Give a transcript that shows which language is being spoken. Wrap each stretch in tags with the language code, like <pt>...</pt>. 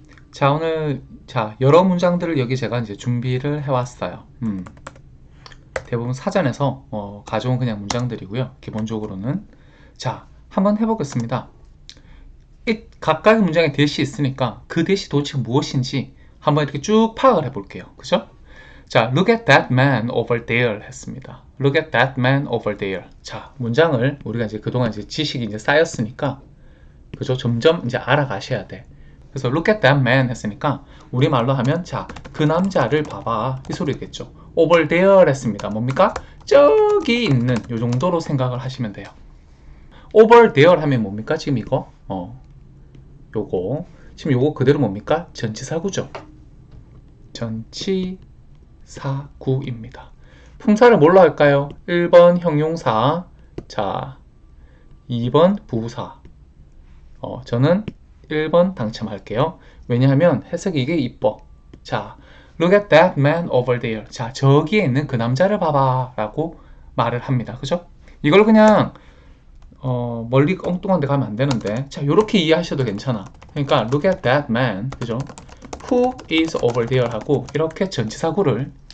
<ko>자, 오늘 여러 문장들을 여기 제가 이제 준비를 해왔어요. 대부분 사전에서 가져온 그냥 문장들이고요. 기본적으로는 자, 한번 해보겠습니다. 각각의 문장에 대시 있으니까 그 대시 도대체 무엇인지 한번 이렇게 쭉 파악을 해볼게요. 그죠?</ko> <en>자, look at that man over there</en> <ko>했습니다.</ko> <en>look at that man over there.</en> <ko>자, 문장을 우리가 이제 그동안 이제 지식이 이제 쌓였으니까 그죠? 점점 이제 알아가셔야 돼. 그래서</ko> <en>look at that man</en> <ko>했으니까 우리말로 하면 자, 그 남자를 봐봐 이 소리겠죠.</ko> <en>over there</en> <ko>했습니다. 뭡니까? 저기 있는 요 정도로 생각을 하시면 돼요.</ko> <en>over there</en> <ko>하면 뭡니까? 지금 이거 요거 지금 요거 그대로 뭡니까? 전치사구죠. 전치사구입니다. 품사를 뭘로 할까요? 1번 형용사, 자 2번 부사. 저는 1번 당첨할게요. 왜냐하면 해석이 이게 이뻐.</ko> <en>자, look at that man over there.</en> <ko>자, 저기에 있는 그 남자를 봐봐 라고 말을 합니다. 그죠? 이걸 그냥 멀리 엉뚱한 데 가면 안 되는데 자, 요렇게 이해하셔도 괜찮아. 그러니까</ko> <en>look at that man.</en> <ko>그죠?</ko> <en>who is over there</en> <ko>하고 이렇게 전치사구래.</ko>